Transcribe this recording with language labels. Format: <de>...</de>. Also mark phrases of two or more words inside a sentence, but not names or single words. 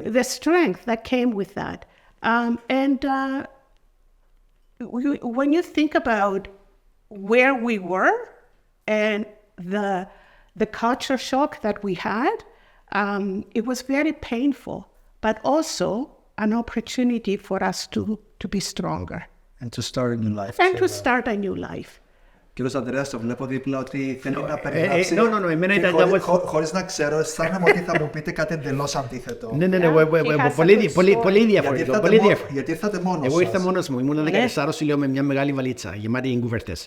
<en>The strength that came with that. When you think about where we were and the culture shock that we had, it was very painful, but also an opportunity for us to be stronger. And to start a new life. And to start a new life.</en> <el>Κύριος Ανδρέας, το βλέπω δίπλα ότι θέλει να περιγράψει. εμένα ήταν κάπως... Χωρίς να ξέρω, αισθάνομαι ότι θα μου πείτε κάτι εντελώς αντίθετο. Ναι, πολύ διαφορετικό. Γιατί ήρθατε μόνος σας. Εγώ ήρθα μόνος μου, ήμουν 14 λέω με μια μεγάλη βαλίτσα γεμάτη κουβέρτες.</el>